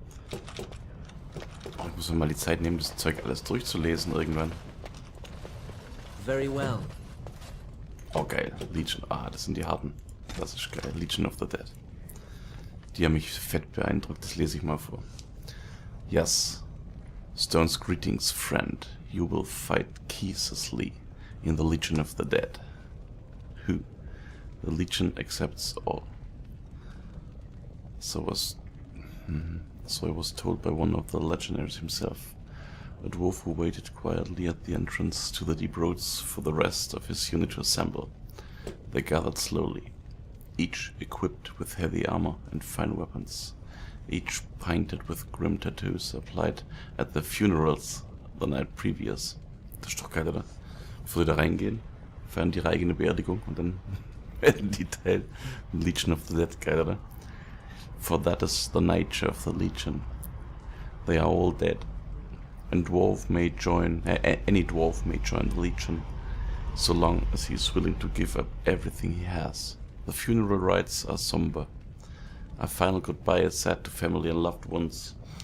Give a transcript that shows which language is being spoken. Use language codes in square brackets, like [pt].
[de] Ich muss mir mal die Zeit nehmen, das Zeug alles durchzulesen irgendwann. [en] Very well. [de] Oh geil, Legion. Ah, das sind die harten. Das ist geil. Legion of the Dead. Die haben mich fett beeindruckt, das lese ich mal vor. [en] Yes. Stone's greetings, friend. You will fight ceaselessly in the Legion of the Dead. Who? The Legion accepts all. So I was told by one of the legionaries himself. a dwarf who waited quietly at the entrance to the deep roads for the rest of his unit to assemble. They gathered slowly, each equipped with heavy armor and fine weapons, each painted with grim tattoos applied at the funerals the night previous. [de] Das ist doch geil, oder? Bevor die da reingehen, feiern die ihre eigene Beerdigung und dann werden die Teil Legion of the Dead, geil, oder? [en] For that is the nature of the Legion. They are all dead. And dwarf may join, any dwarf may join the Legion, so long as he is willing to give up everything he has. The funeral rites are somber. A final goodbye is said to family and loved ones.